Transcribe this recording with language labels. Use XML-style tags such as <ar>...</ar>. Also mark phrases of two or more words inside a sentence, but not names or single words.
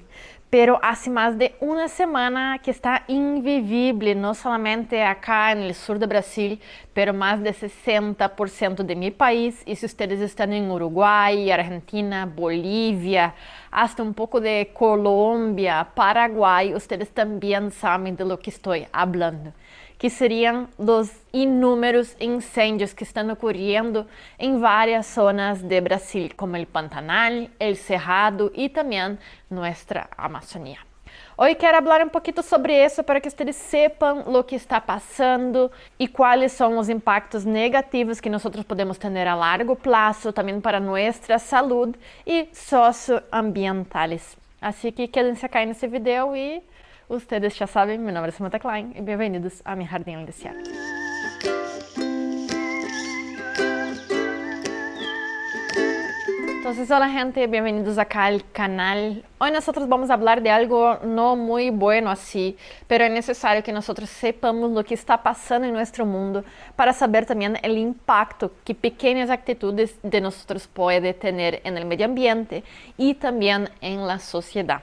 <es>Pero hace más de una semana que está invivible, no solamente acá en el sur de Brasil, pero más de 60% de mi país. Y si ustedes están en Uruguay, Argentina, Bolivia, hasta un poco de Colombia, Paraguay, ustedes también saben de lo que estoy hablando, que</es> <pt>seriam os inúmeros incêndios que estão ocorrendo em várias zonas de Brasil, como o Pantanal, o Cerrado e também nossa Amazônia. Hoje quero falar um pouquinho sobre isso para que vocês sepam o que está passando e quais são os impactos negativos que nós podemos ter a largo prazo, também para nossa saúde e socioambientales. Assim que</pt> <es>quédense acá</es> <pt>nesse vídeo e</pt> <es>ustedes ya saben, mi nombre es Samantha Klein y bienvenidos a mi jardín al desierto. Entonces, hola gente, bienvenidos acá al canal. Hoy nosotros vamos a hablar de algo no muy bueno así, pero es necesario que nosotros sepamos lo que está pasando en nuestro mundo para saber también el impacto que pequeñas actitudes de nosotros pueden tener en el medio ambiente y también en la sociedad.</es>